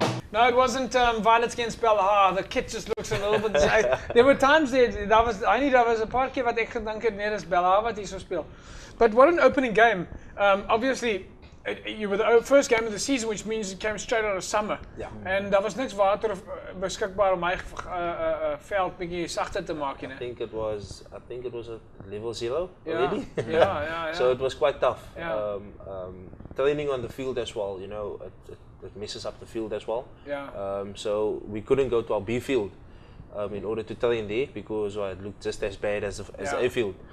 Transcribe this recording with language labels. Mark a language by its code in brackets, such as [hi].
[en] No, it wasn't Violets against Bellville. The kit just looks a little bit... there were times [af] daar was 'n paar keer wat ek gedink het nee, dis Bellville wat hier so speel. [en] But what an opening game. Obviously, you were the first game of the season, which means it came straight out of summer. Yeah. [af] En daar was niks water beskikbaar om my veld bietjie sagter te maak, [en] I think it was at level 0 already. Yeah. So it was quite tough. Yeah. Training on the field as well, you know, it messes up the field as well. Yeah. So we couldn't go to our B field in order to train there because it looked just as bad as the A field.